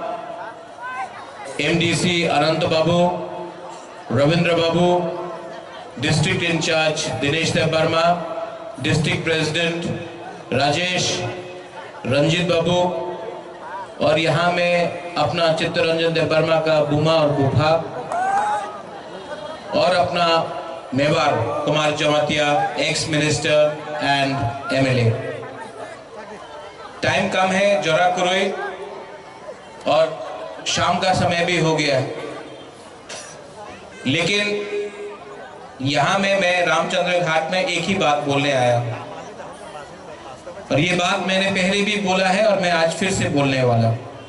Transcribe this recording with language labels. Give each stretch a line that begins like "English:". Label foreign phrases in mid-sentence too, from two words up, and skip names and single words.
English: MDC Anant Babu, Ravindra Babu, District In Charge Dinesh Dev Barma, District President Rajesh Ranjit Babu,
Hindi: और यहाँ में अपना चित्तरंजन देव वर्मा का बुमा और बुफा और अपना मेवार कुमार जमातिया
English: ex minister and MLA.
Hindi: टाइम कम है, जरा करोई और शाम का समय भी हो गया है, लेकिन यहाँ में मैं रामचंद्र घाट में एक ही बात बोलने आया और ये बात मैंने पहले भी बोला है और मैं आज फिर से बोलने वाला हूं।